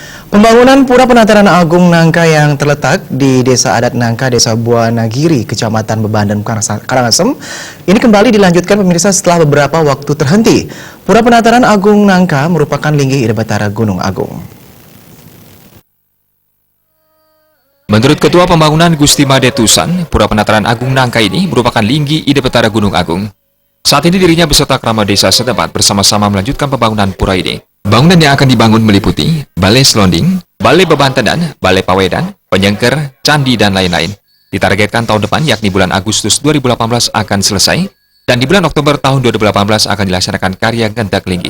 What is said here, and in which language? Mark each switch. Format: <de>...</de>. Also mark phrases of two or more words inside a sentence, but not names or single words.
<id>Pembangunan Pura Penataran Agung Nangka yang terletak di Desa Adat Nangka, Desa Buanagiri, Kecamatan Bebandan, Karangasem, ini kembali dilanjutkan pemirsa setelah beberapa waktu terhenti. Pura Penataran Agung Nangka merupakan linggih Ida Batara Gunung Agung. Menurut Ketua Pembangunan Gusti Made Tusan, Pura Penataran Agung Nangka ini merupakan linggih Ida Batara Gunung Agung. Saat ini dirinya beserta keramat desa setempat bersama-sama melanjutkan pembangunan pura ini. Bangunan yang akan dibangun meliputi Balai Selonding, Balai Bebantenan, Balai Pawedan, Penyengker, Candi, dan lain-lain. Ditargetkan tahun depan, yakni bulan Agustus 2018 akan selesai, dan di bulan Oktober tahun 2018 akan dilaksanakan karya Gendak Linggih.</id>